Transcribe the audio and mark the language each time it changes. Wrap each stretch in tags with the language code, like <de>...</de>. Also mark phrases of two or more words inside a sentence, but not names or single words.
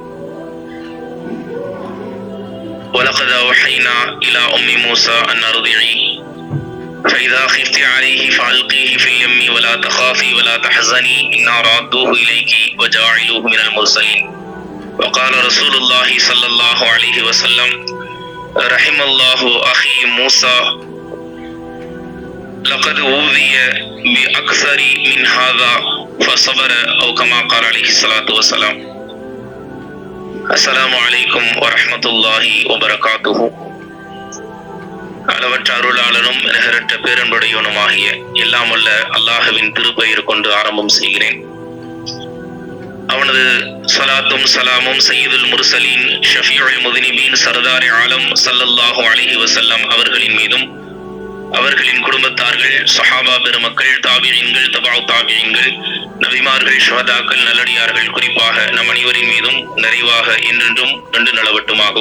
<ar>ولقد أوحينا إلى أم موسى أن أرضعيه فإذا خفت عليه فألقيه في اليم ولا تخافي ولا تحزني إنا رادوه إليك وجاعلوه من المرسلين وقال رسول الله صلى الله عليه وسلم رحم الله أخي موسى لقد أوذي بأكثر من هذا فصبر أو كما قال عليه الصلاة والسلام. السلام عليكم ورحمة الله وبركاته.</ar> <ta>அளவற்ற அருளாளனும் நிகரற்ற பேரன்புடையவனுமாகிய எல்லாம் உள்ள அல்லாஹ்வின் திருப்பெயர் கொண்டு ஆரம்பம் செய்கிறேன். அவனது சலாத்தும் சலாமும்</ta> <ar>سيد المرسلين شفيع المذنبين</ar> <ur>سردار عالم</ur> <ar>صلى الله عليه وسلم</ar> <ta>அவர்களின் மீதும் அவர்களின் குடும்பத்தார்கள் சஹாபா பெருமக்கள் தாபிஈன்கள் தபஉ தாபிஈன்கள் நபிமார்கள் ஷுஹதாக்கள் நல்லடியார்கள் குறிப்பாக நம் அனைவரின் மீதும் நிறைவாக என்றென்றும் நின்று நிலவட்டுமாகுக.</ta>